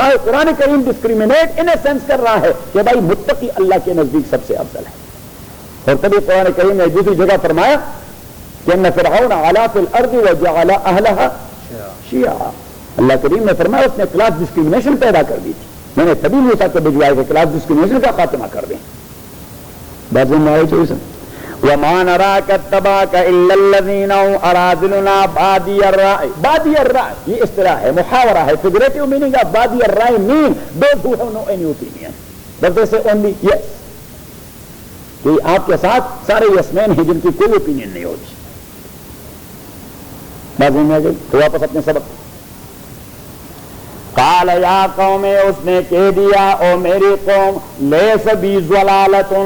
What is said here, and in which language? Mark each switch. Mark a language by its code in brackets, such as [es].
[ur] Quran cream discriminate in a sense کر رہا ہے کہ بھائی متقی اللہ کے نزدیک سب سے افضل ہے. اور تبھی قرآن کریم نے دوسری جگہ فرمایا کہ [ar] ان فرعون علا فی الارض وجعل اہلها شیعا. [ur] اللہ کریم نے فرمایا اس نے کلاس ڈسکریمنیشن پیدا کر دی تھی. میں نے تبھی موسیٰ کو بھجوایا کہ کلاس ڈسکریمنیشن کا خاتمہ کر دیں. بات سمجھ میں آئی چاہیے سر. [ar] وَمَا نَرَاكَ اتَّبَعَكَ إِلَّا الَّذِينَ هُمْ أَرَاذِلُنَا بَادِيَ الرَّأْيِ. [ur] بادی الرأي یہ اصطلاح ہے, محاورہ ہے. [en] فigurative meaning of بادی الرأي mean those who have no any opinion. But they say only yes. [ur] کہ آپ کے ساتھ سارے یس مین ہیں جن کی کوئی اوپینین نہیں ہوتی. بات سمجھ میں آ گئی. تو واپس اپنے سبق. [ar] قال یا قوم, [ur] اس نے کہہ دیا او میری قوم, [ar] لیس بی ضلالۃ.